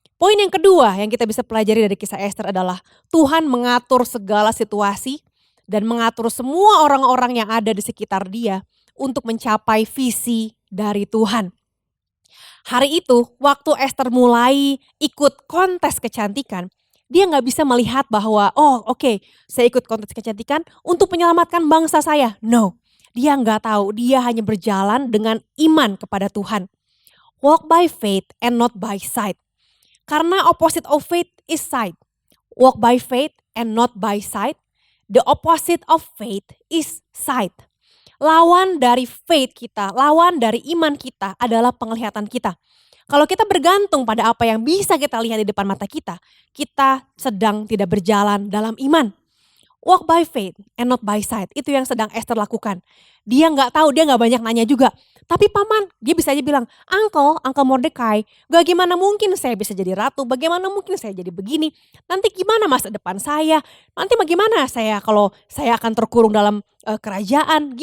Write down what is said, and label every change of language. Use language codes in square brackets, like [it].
[id] Poin yang kedua yang kita bisa pelajari dari kisah Esther adalah Tuhan mengatur segala situasi dan mengatur semua orang-orang yang ada di sekitar dia untuk mencapai visi dari Tuhan. Hari itu waktu Esther mulai ikut kontes kecantikan, dia nggak bisa melihat bahwa oh oke, saya ikut kontes kecantikan untuk menyelamatkan bangsa saya. No, dia nggak tahu, dia hanya berjalan dengan iman kepada Tuhan. [en] Walk by faith and not by sight. Karena opposite of faith is sight. Walk by faith and not by sight. The opposite of faith is sight. Lawan dari faith [id] kita, lawan dari iman kita adalah penglihatan kita. Kalau kita bergantung pada apa yang bisa kita lihat di depan mata kita sedang tidak berjalan dalam iman. [en] Walk by faith and not by sight. [id] Itu yang sedang Esther lakukan. Dia nggak tahu, dia nggak banyak nanya juga. Tapi paman, dia bisa aja bilang, Uncle Mordecai, bagaimana mungkin saya bisa jadi ratu? Bagaimana mungkin saya jadi begini? Nanti gimana masa depan saya? Nanti bagaimana saya kalau saya akan terkurung dalam kerajaan?